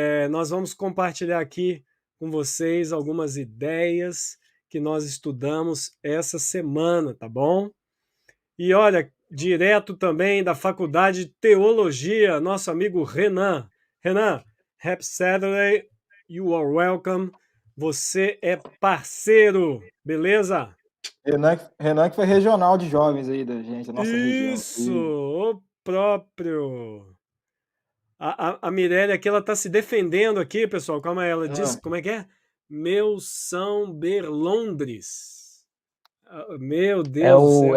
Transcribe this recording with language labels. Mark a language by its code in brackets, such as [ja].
[pt] Nós vamos compartilhar aqui com vocês algumas ideias que nós estudamos essa semana, tá bom? E olha, direto também da Faculdade de Teologia, nosso amigo Renan. [en] Renan, Happy Saturday, you are welcome. [pt] Você é parceiro, beleza? Renan que foi regional de jovens aí da gente, da nossa região. Isso, o próprio. A Mirelle aqui, ela tá se defendendo aqui, pessoal. Calma aí, ela diz, como é que é? Meu São Berlondres. Meu Deus do céu.